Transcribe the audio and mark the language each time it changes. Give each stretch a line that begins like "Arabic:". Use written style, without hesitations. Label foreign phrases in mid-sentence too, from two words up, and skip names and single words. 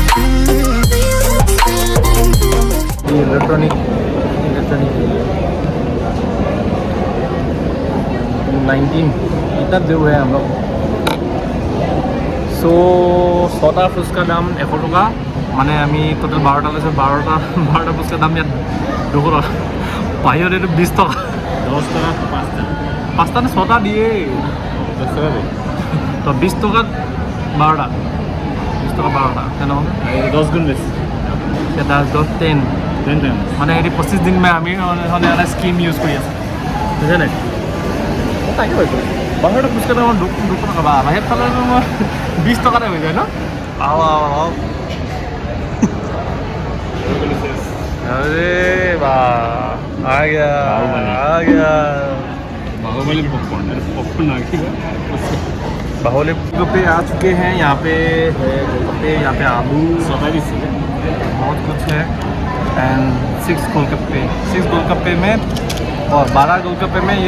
Hindi: इलेक्ट्रॉनिक 19 इतना जो है हम लोग सो
Assamese: 6টা ফুচকা দাম 100 টকা মানে আমি টোটেল 12টা লৈছোঁ 12টা ফুচকা দাম ইয়াত 200 টকা বাহিৰত এইটো 20 টকা 10 টাকা 5টা নে 6টা দিয়ে তো 20 টকাত 12টা 20 টকা 12টা তেনেহ'লে 10 গুণ বেছি এতিয়া 10 মানে এটি 25 দিন আমি মানে এটা
English: scheme use
Assamese: কৰি আছোঁ বুজিছে নাই তাকে কৈছোঁ বাহিৰত ফুচকা দাম 200 টকা বা বাহিৰত খালে মই 20 টকাতে হৈ যায় ন আও
Hindi: अरे वाह आ गया बाहुबली पॉपकॉर्न आ गया बाहुबली गोलगप्पे आ चुके हैं यहाँ पे है गोलगप्पे यहाँ पे आलू बहुत कुछ है एंड 6 गोलगप्पे में और 12 गोलगप्पे में